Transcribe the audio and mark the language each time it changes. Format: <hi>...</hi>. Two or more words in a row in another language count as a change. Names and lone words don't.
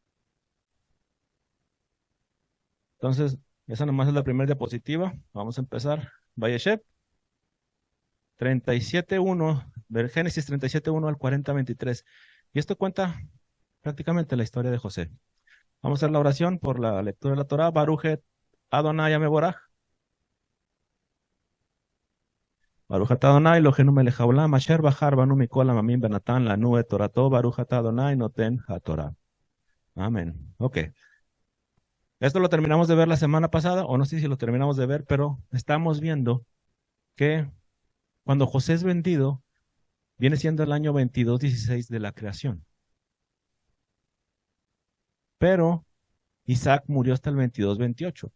<es>Entonces, esa nomás es la primera diapositiva. Vamos a empezar. Vayeshev 37.1, ver Génesis 37.1 al 40.23. Y esto cuenta prácticamente la historia de José. Vamos a hacer la oración por la lectura de la Torah.</es> <he>ברכו את אדוני המבורך. ברוך אדוני אלוהינו מלך העולם אשר בחר בנו מכל העמים ונתן לנו את תורתו ברוך אדוני נותן התורה.</he> <es>Amén. Ok. Esto lo terminamos de ver la semana pasada, o no sé si lo terminamos de ver, pero estamos viendo que cuando José es vendido, viene siendo el año 22:16 de la creación. Pero Isaac murió hasta el 22:28.</es>